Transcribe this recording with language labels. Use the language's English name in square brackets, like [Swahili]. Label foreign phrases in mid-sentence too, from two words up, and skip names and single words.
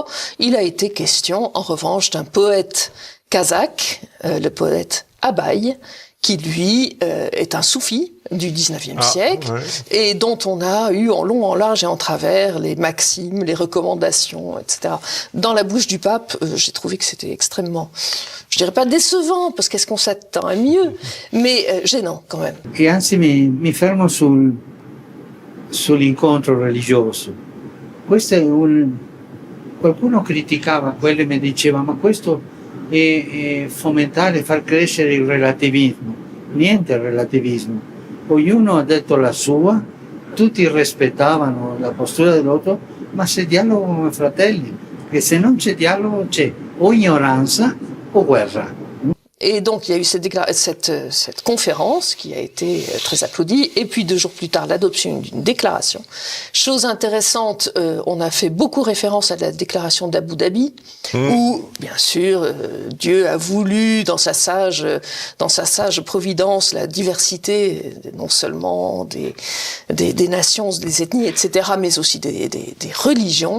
[French] Il a été question, en revanche, d'un poète kazakh, le poète Abay, qui lui est un soufi du 19e siècle, ouais. Et dont on a eu en long, en large et en travers les maximes, les recommandations, etc. Dans la bouche du pape, j'ai trouvé que c'était extrêmement, je dirais pas décevant, parce qu'est-ce qu'on s'attend à mieux, mais gênant quand même. [Italian] E anzi mi fermo sull'incontro religioso. Questo è qualcuno criticava quello e mi diceva ma questo è fomentare, far crescere il relativismo. Niente relativismo. Ognuno ha detto la sua, tutti rispettavano la postura dell'altro, ma si dialoga come fratelli, perché se non c'è dialogo c'è o ignoranza o guerra. [French] Et donc, il y a eu cette conférence qui a été très applaudie. Et puis, 2 jours plus tard, l'adoption d'une déclaration. Chose intéressante, on a fait beaucoup référence à la déclaration d'Abu Dhabi, où, bien sûr, Dieu a voulu, dans sa sage providence, la diversité, non seulement des nations, des ethnies, etc., mais aussi des religions.